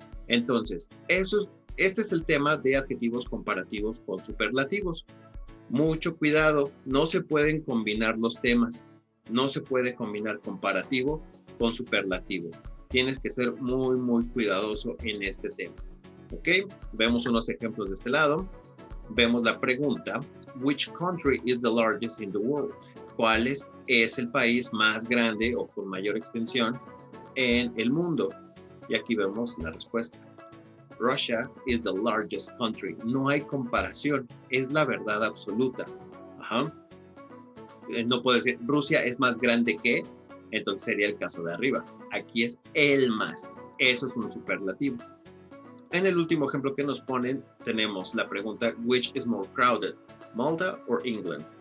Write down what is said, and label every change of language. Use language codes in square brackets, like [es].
[es] Entonces, este es el tema de adjetivos comparativos con superlativos. Mucho cuidado, no se pueden combinar los temas. No se puede combinar comparativo con superlativo. Tienes que ser muy, muy cuidadoso en este tema. ¿Ok? Vemos unos ejemplos de este lado. Vemos la pregunta, [en] which country is the largest in the world? [es] ¿Cuál es el país más grande o con mayor extensión en el mundo? Y aquí vemos la respuesta. [en] Russia is the largest country. [es] No hay comparación, es la verdad absoluta. Ajá. No puedo decir Rusia es más grande que, entonces sería el caso de arriba. Aquí es el más. Eso es un superlativo. En el último ejemplo que nos ponen, tenemos la pregunta, [en] which is more crowded, Malta or England?